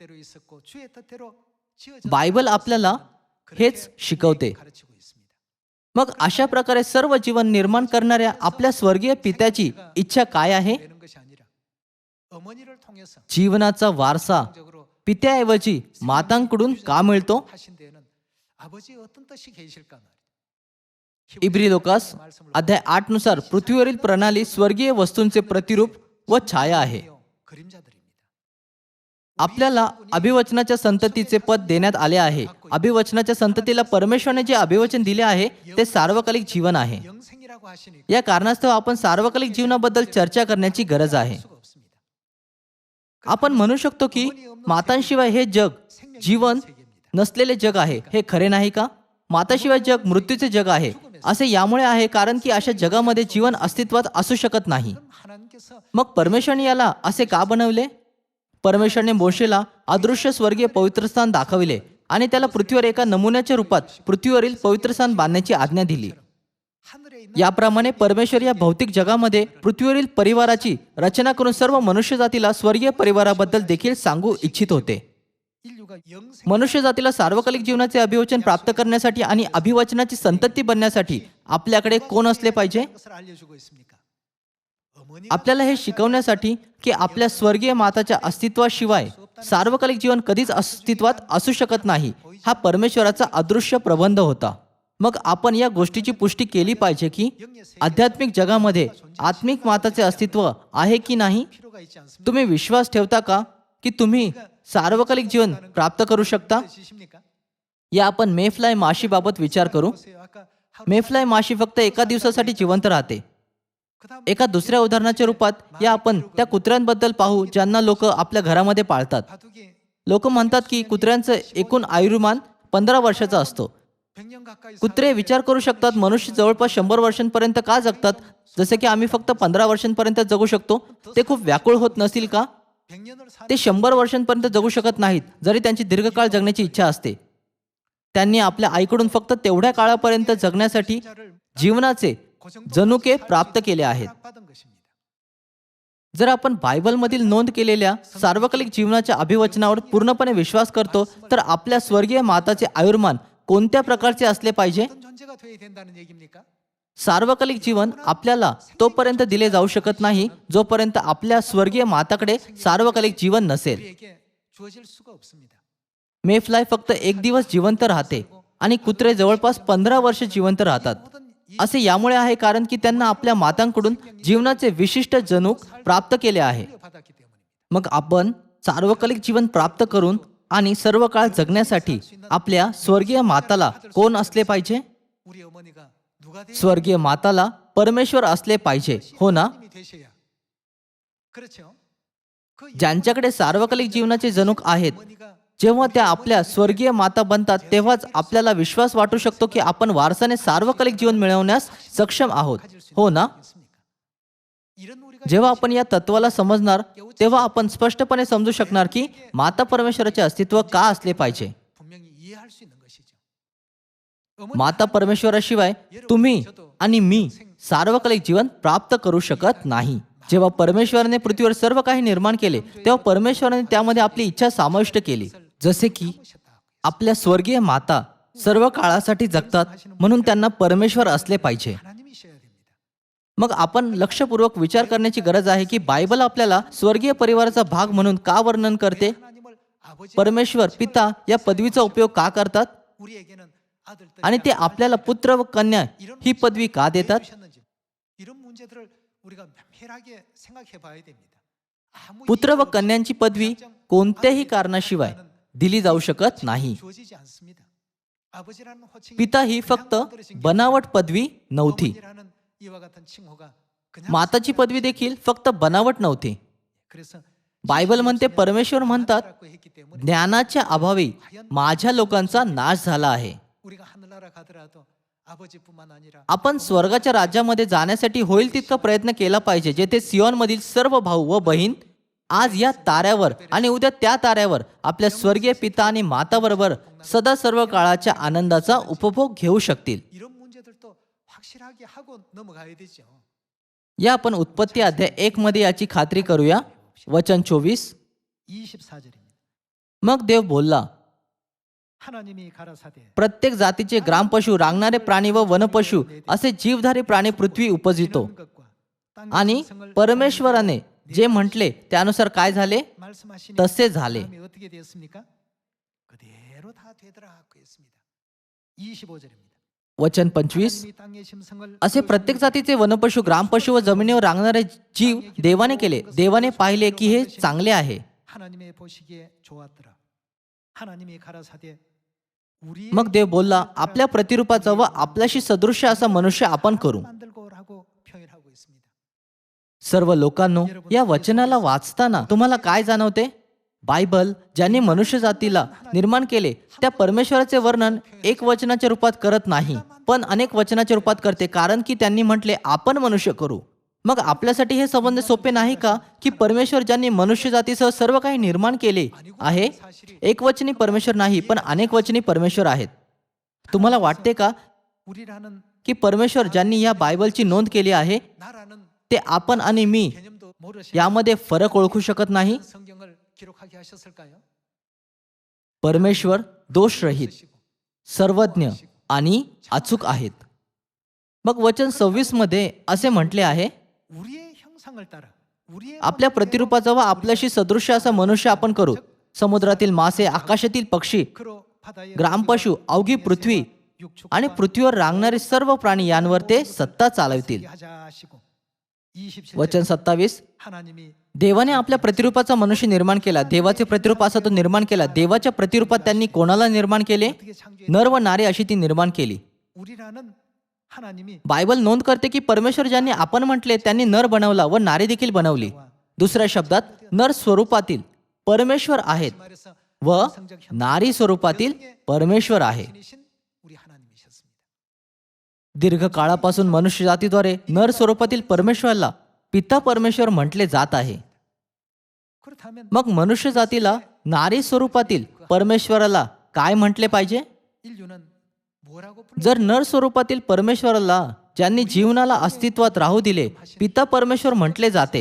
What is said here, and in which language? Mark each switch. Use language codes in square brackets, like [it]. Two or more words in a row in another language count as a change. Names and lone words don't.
[mr] बायबल आपल्याला हेच शिकवते. मग अशा प्रकारे सर्व जीवन निर्माण करणाऱ्या आपल्या स्वर्गीय पित्याची इच्छा काय आहे? जीवनाचा वारसा पित्याऐवजी मातांकडून का मिळतो? [ko] 아버지 어떤 뜻이 계실까 말이죠. [mr] इब्री लोकास अध्याय 8 नुसार पृथ्वीवरील प्रणाली स्वर्गीय वस्तूंचे प्रतिरूप व छाया आहे. [ko] 그림자들입니다. [mr] आपल्याला अभिवचनाच्या संततीचे पद देण्यात आले आहे. अभिवचनाच्या संततीला परमेश्वराने जे अभिवचन दिले आहे ते सार्वकालिक जीवन आहे. [ko] 영생이라고 하시니까 [mr] या कारणास्तव आपण सार्वकालिक जीवनाबद्दल चर्चा करण्याची गरज आहे. [ko] 수가 없습니다. [mr] आपण म्हणू शकतो की मातांशिवाय हे जग जीवन नसलेले जग आहे. हे खरे नाही का? माताशिवाय जग मृत्यूचे जग आहे. असे यामुळे आहे कारण की अशा जगामध्ये जीवन अस्तित्वात असू शकत नाही. [ko] 그럼 하나님께서 [mr] मग परमेश्वराने याला असे का बनवले? परमेश्वराने मोशेला अदृश्य स्वर्गीय पवित्रस्थान दाखविले आणि त्याला पृथ्वीवर एका नमुन्याच्या रूपात पृथ्वीवरील पवित्रस्थान बांधण्याची आज्ञा दिली. [ko] 하늘에 있는 [mr] याप्रमाणे परमेश्वर या भौतिक जगामध्ये पृथ्वीवरील परिवाराची रचना करून सर्व मनुष्य जातीला स्वर्गीय परिवाराबद्दल देखील सांगू इच्छित होते. [ko] 인류가 영생 [mr] मनुष्य जातीला सार्वकालिक जीवनाचे अभिवचन प्राप्त करण्यासाठी आणि अभिवचनाची संतती बनण्यासाठी आपल्याकडे कोण असले पाहिजे? [ko] 것을 알려주고 있습니까? 어머니가 [mr] आपल्याला हे शिकवण्यासाठी की आपल्या स्वर्गीय माताच्या अस्तित्वाशिवाय सार्वकालिक जीवन कधीच अस्तित्वात असू शकत नाही. हा परमेश्वराचा अदृश्य प्रबंध होता. मग आपण या गोष्टीची पुष्टी केली पाहिजे की आध्यात्मिक जगामध्ये आत्मिक माताचे अस्तित्व आहे की नाही. [ko] 필요가 있지 않습니까? [mr] तुम्ही विश्वास ठेवता का की तुम्ही सार्वकालिक जीवन प्राप्त करू शकता? [ko] 지십니까? [mr] या आपण मेफ्लाय माशीबाबत विचार करू. [ko] 보세요. 아까 [mr] मेफ्लाय माशी फक्त एका दिवसासाठी जिवंत राहते. [ko] 그다음 [mr] एका दुसऱ्या उदाहरणाच्या रूपात या आपण त्या कुत्र्यांबद्दल पाहू ज्यांना लोक आपल्या घरामध्ये पाळतात. [ko] 바둑이 [mr] लोक म्हणतात की कुत्र्यांचं एकूण आयुर्मान 15 वर्षाचा असतो. [ko] 100년 가까이 [mr] कुत्रे विचार करू शकतात मनुष्य जवळपास 100 वर्षांपर्यंत का जगतात जसे की आम्ही फक्त 15 वर्षांपर्यंत जगू शकतो. ते खूप व्याकुळ होत नसतील का? [ko] 100년을 살 [mr] ते 100 वर्षांपर्यंत जगू शकत नाहीत जरी त्यांची दीर्घकाळ जगण्याची इच्छा असते. त्यांनी आपल्या आईकडून फक्त तेवढ्या काळापर्यंत जगण्यासाठी जीवनाचे जनुके प्राप्त केले आहेत. [ko] 받은 것입니다. [mr] जर आपण बायबलमधील नोंद केलेल्या सार्वकालिक जीवनाच्या अभिवचनावर पूर्णपणे विश्वास करतो तर आपल्या स्वर्गीय माताचे आयुर्मान कोणत्या प्रकारचे असले पाहिजे? [ko] 어떤 존재가 되어야 된다는 얘기입니까? [mr] सार्वकालिक जीवन आपल्याला तोपर्यंत दिले जाऊ शकत नाही जोपर्यंत आपल्या स्वर्गीय माताकडे सार्वकालिक जीवन नसेल. [ko] 우리에게 주어질 수가 없습니다. [mr] मेफ्लाय फक्त एक दिवस जिवंत राहते आणि कुत्रे जवळपास 15 वर्ष जिवंत राहतात. असे यामुळे आहे कारण की त्यांना आपल्या मातांकडून जीवनाचे विशिष्ट जनुक प्राप्त केले आहे. [ko] 받았기 때문입니다. [mr] मग आपण सार्वकालिक जीवन प्राप्त करून आणि सर्व काळ जगण्यासाठी आपल्या स्वर्गीय माताला कोण असले पाहिजे? [ko] 우리 어머니가 누가 되어야 [mr] स्वर्गीय माताला परमेश्वर असले पाहिजे, हो ना? [ko] 하나님이 되셔야. 그렇죠? 그 [mr] ज्यांच्याकडे सार्वकालिक जीवनाचे जनुक आहेत [ko] 어머니가 [mr] जेव्हा त्या आपल्या स्वर्गीय माता बनतात तेव्हाच आपल्याला विश्वास वाटू शकतो की आपण वारसाने सार्वकालिक जीवन मिळवण्यास सक्षम आहोत, [ko] 가질 수 [mr] हो ना? [ko] 있습니까? 이런 우리가 [mr] जेव्हा आपण या तत्वाला समजणार तेव्हा आपण स्पष्टपणे समजू शकणार की माता परमेश्वराचे अस्तित्व का असले पाहिजे. [ko] 분명히 이해할 수 있는 것이죠. [mr] माता परमेश्वराशिवाय तुम्ही आणि मी सार्वकालिक जीवन प्राप्त करू शकत नाही. जेव्हा परमेश्वराने पृथ्वीवर सर्व काही निर्माण केले तेव्हा परमेश्वराने त्यामध्ये आपली इच्छा समाविष्ट केली. जसे की आपल्या स्वर्गीय माता सर्व काळासाठी जगतात म्हणून त्यांना परमेश्वर असले पाहिजे. [ko] 하나님이셔야 됩니다. [mr] मग आपण लक्षपूर्वक विचार करण्याची गरज आहे की बायबल आपल्याला स्वर्गीय परिवाराचा भाग म्हणून का वर्णन करते? [ko] 하나님을 아버지 [mr] परमेश्वर पिता या पदवीचा उपयोग का करतात [ko] 우리에게는 아들 딸 [mr] आणि ते आपल्याला पुत्र व कन्या ही पदवी का देतात? [ko] 주셨는지 이런 문제들을 우리가 면밀하게 생각해 봐야 됩니다. 아무 [mr] पुत्र व [ko] 이유가 없이 [mr] कन्यांची पदवी कोणत्याही कारणाशिवाय दिली जाऊ शकत नाही. [ko] 주어지지 않습니다. 아버지라는 호칭이 [mr] पिता ही फक्त बनावट पदवी नव्हती. [ko] 어머니라는 이와 같은 칭호가 그냥 [mr] माताची पदवी देखील फक्त बनावट नव्हती. [ko] 그래서 [mr] बायबल म्हणते परमेश्वर म्हणतात [ko] 라고 했기 때문에 [mr] ज्ञानाच्या अभावी माझ्या लोकांचा नाश झाला आहे. [ko] 우리가 하늘나라 가더라도 아버지뿐만 아니라 [mr] आपण स्वर्गाच्या राज्यामध्ये जाण्यासाठी होईल तितका प्रयत्न केला पाहिजे जेथे सियोनमधील सर्व भाऊ व बहीण आज या ताऱ्यावर आणि उद्या त्या ताऱ्यावर आपल्या स्वर्गीय पिता आणि माताबरोबर सदा सर्व काळाच्या आनंदाचा उपभोग घेऊ शकतील. [ko] 이런 문제들도 확실하게 하고 넘어가야 되죠. [mr] या आपण उत्पत्ती अध्याय 1 मध्ये याची खात्री करूया. वचन 24. [ko] 24절입니다. [mr] मग देव बोलला, [ko] 하나님이 가라사대 [mr] प्रत्येक जातीचे ग्रामपशु, रांगणारे प्राणी व वनपशु असे जीवधारी प्राणी पृथ्वी उपजितो. [ko] 이런 것과 땅의 [mr] आणि [ko] 짐승을 [mr] परमेश्वराने जे म्हटले त्यानुसार काय झाले [ko] 말씀하시니 [mr] तसे झाले. [ko] 다음에 어떻게 되었습니까? 그대로 다 되더라 하고 했습니다. 25절입니다. [mr] वचन 25. [ko] 하나님이 땅의 짐승을 [mr] असे प्रत्येक जातीचे वनपशु, ग्रामपशु व जमिनीवर रांगणारे जीव देवाने केले. देवाने पाहिले की हे चांगले आहे. [ko] 하나님의 보시기에 좋았더라. 하나님이 가라사대 우리의 [mr] मग देव बोलला, आपल्या प्रतिरूपाचा व आपल्याशी सदृश्य असा मनुष्य आपण करू. [ko] 만들고라고 표현하고 있습니다. [mr] सर्व लोकांनो, या वचनाला वाचताना तुम्हाला काय जाणवते? बायबल ज्यांनी मनुष्य जातीला निर्माण केले त्या परमेश्वराचे वर्णन एक वचनाच्या रूपात करत नाही, पण अनेक वचनाच्या रूपात करते, कारण की त्यांनी म्हटले आपण मनुष्य करू. मग आपल्यासाठी हे संबंध सोपे नाही का की परमेश्वर ज्यांनी मनुष्य जातीसह सर्व काही निर्माण केले आहे, एक वचनी परमेश्वर नाही पण अनेक वचनी परमेश्वर आहेत. तुम्हाला वाटते का [ko] 우리라는 [mr] की परमेश्वर ज्यांनी या बायबलची नोंद केली आहे [ko] 나라는 [mr] ते आपण आणि मी [ko] 개념도 모르시는 [mr] यामध्ये फरक ओळखू शकत नाही? [ko] 성경을 기록하게 하셨을까요? [mr] परमेश्वर दोषरहित, सर्वज्ञ आणि अचूक आहेत. मग वचन 26 मध्ये असे म्हटले आहे, [ko] 우리의 형상을 따라 우리의 [mr] आपल्या प्रतिरूपाचा व आपल्याशी सदृश्य असा मनुष्य आपण करू. समुद्रातील मासे, आकाशातील पक्षी, [ko] 그로 바다의 [mr] ग्रामपशु, अवघी पृथ्वी आणि पृथ्वीवर रांगणारे सर्व प्राणी यांवर ते सत्ता चालवतील. [ko] 하자 하시고 27절 [mr] वचन 27. [ko] 하나님이 [mr] देवाने आपल्या प्रतिरूपाचा मनुष्य निर्माण केला. देवाचे प्रतिरूप असा तो निर्माण केला. देवाच्या प्रतिरूपात त्यांनी कोणाला निर्माण केले? [ko] 어떻게 창조해? [mr] नर व नारी अशी ती निर्माण केली. [ko] 우리라는 하나님이 [mr] बायबल नोंद करते की परमेश्वर ज्यांनी आपण म्हटले त्यांनी नर बनवला व नारी देखील बनवली. दुसऱ्या शब्दात नर स्वरूपातील परमेश्वर आहेत [ko] 말해서 [mr] व नारी स्वरूपातील परमेश्वर आहे. [ko] 신이신 우리 하나님이셨습니다. [mr] दीर्घ काळापासून मनुष्य जातीद्वारे नर स्वरूपातील परमेश्वराला पिता परमेश्वर म्हटले जात आहे. [ko] 그렇다면 [mr] मग मनुष्य जातीला नारी स्वरूपातील परमेश्वराला काय म्हटले पाहिजे? [ko] 인류는 뭐라고 불러? [mr] जर नर स्वरूपातील परमेश्वराला ज्यांनी जीवनाला अस्तित्वात राहू दिले पिता परमेश्वर म्हटले जाते,